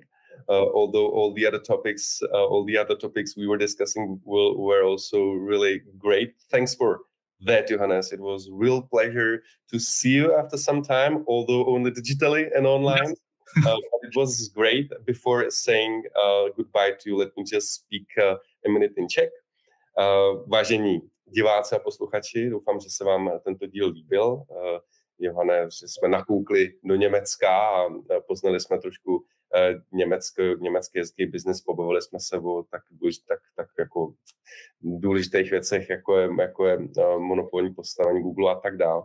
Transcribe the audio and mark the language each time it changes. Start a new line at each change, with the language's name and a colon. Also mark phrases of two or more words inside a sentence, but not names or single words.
English: Although all the other topics we were discussing were also really great. Thanks for that, Johannes. It was a real pleasure to see you after some time, although only digitally and online. But it was great. Before saying goodbye to you, let me just speak a minute in Czech.
Czech: Vážení diváci a posluchači, doufám, že se vám tento díl líbil. Johane, že jsme nakoukli do Německa a poznali jsme trošku německý jazykový biznis, pobavili jsme se o tak jako důležitých věcech, jako je monopolní postavení Google a tak dále.